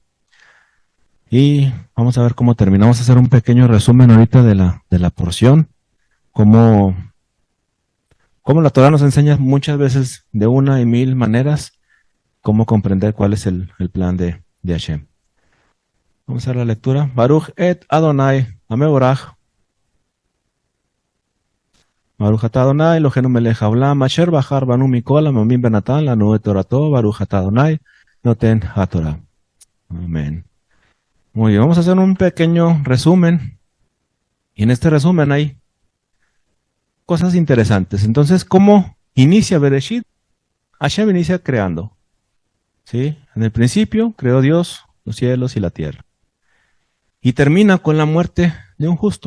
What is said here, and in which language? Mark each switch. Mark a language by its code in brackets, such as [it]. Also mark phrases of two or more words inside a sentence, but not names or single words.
[es] Y vamos a ver cómo terminamos. A hacer un pequeño resumen ahorita de la porción. Cómo la Torah nos enseña muchas veces de una y mil maneras cómo comprender cuál es el plan de Hashem. Vamos a hacer la lectura. [he] ברכו את אדני המבורך. ברוך אתה אדני אלהינו מלך העולם אשר בחר בנו מכל העמים ונתן לנו את תורתו ברוך אתה אדני נותן התורה. [es] Amén. Muy bien, vamos a hacer un pequeño resumen. Y en este resumen hay cosas interesantes. Entonces, ¿cómo inicia Bereshit? Hashem inicia creando. ¿Sí? En el principio creó Dios los cielos y la tierra. Y termina con la muerte de un justo.